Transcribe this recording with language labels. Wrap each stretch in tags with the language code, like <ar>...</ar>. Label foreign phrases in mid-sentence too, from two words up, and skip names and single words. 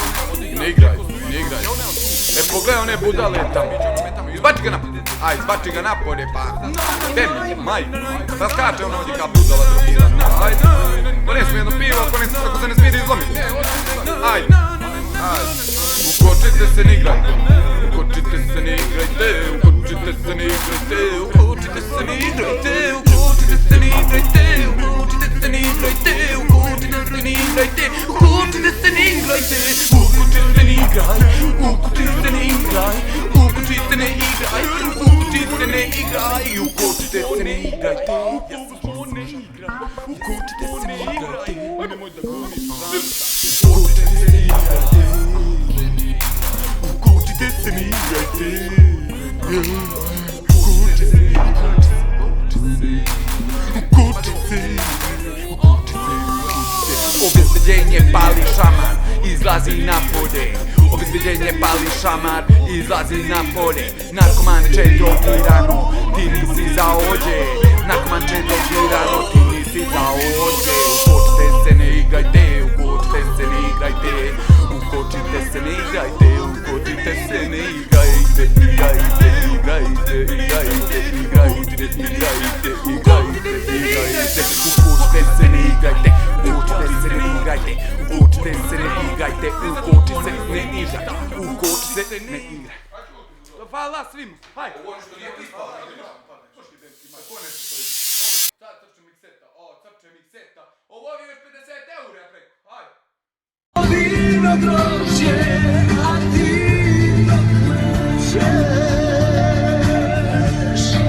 <sr>Ne igrajte, ne igrajte. Pogledaj one budale tamo. Izbači ga napolje. Aj, izbači ga napolje, pa. Tebi, maj. Da skače ono ovdje kao budala drugirana. Ajde. Donesi mi jedno pivo, ako se ne smije da izlomi. Ajde. Ajde. Ukočite se, ne igrajte. Ukočite se, ne igrajte. Ukočite se, ne igrajte. Ukočite se, ne igrajte. Ukočite se, ne igrajte. Ukočite se, ne igrajte. Ukočite se, ne igrajte. Ukočite se, ne igrajte. Ukočite se, ne igraj. Ukočite se, ne igraj. Ukočite ne igraj. Ukočite ne igraj. Ukočite se, ne igrajte. Ukočite se, ne igrajte. Nemoj da goniš. Ukočite se, ne igrajte. Ukočite se, ne igrajte. Ukočite se, ne igrajte. Ukočite. Obezbeđenje pali šamar, izlazi na polje. Obezbeđenje pali šamar, izlazi na polje. Narkomanče drogirano, ti nisi za ođe. Narkomanče drogirano, ti nisi za ođe. Ukočite se, ne igrajte. Ukočite se, ne igrajte. Ukočite se, ne igrajte. Ukočite se, ne igrajte. Igrajte, igrajte, igrajte, igrajte, igrajte, igrajte, igrajte. Ukočite se, ne igrajte. Ukočite se, ne igrajte. Ukočite se, ne igrajte. Ukočite se, ne igrajte. Ukočite se, ne igrajte. Hvala svim. Hajde. Ovo što nije ispalo. Sad crče mikseta. O, crče mikseta. Ovo je još 50 eura preko. Hajde. Vino grožje, a ti dok nećeš.</sr>